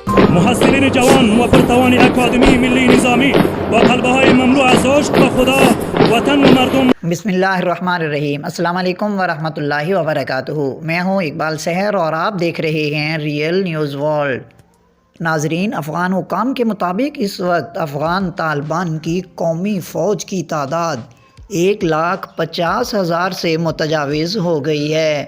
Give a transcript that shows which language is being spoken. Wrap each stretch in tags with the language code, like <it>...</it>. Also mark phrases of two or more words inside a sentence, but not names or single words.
<fa>محصلین جوان و پرتوان اکادمی ملی نظامی و قلبهای مملو از عشق و خدا، وطن و مردم.</fa> <ar>بسم اللہ الرحمن الرحیم۔ السلام علیکم ورحمۃ اللہ وبرکاتہ۔</ar> <ur>میں ہوں اقبال سحر اور آپ دیکھ رہے ہیں ریئل نیوز ورلڈ۔ ناظرین، افغان حکام کے مطابق اس وقت افغان طالبان کی قومی فوج کی تعداد 1,50,000 سے متجاوز ہو گئی ہے۔</ur>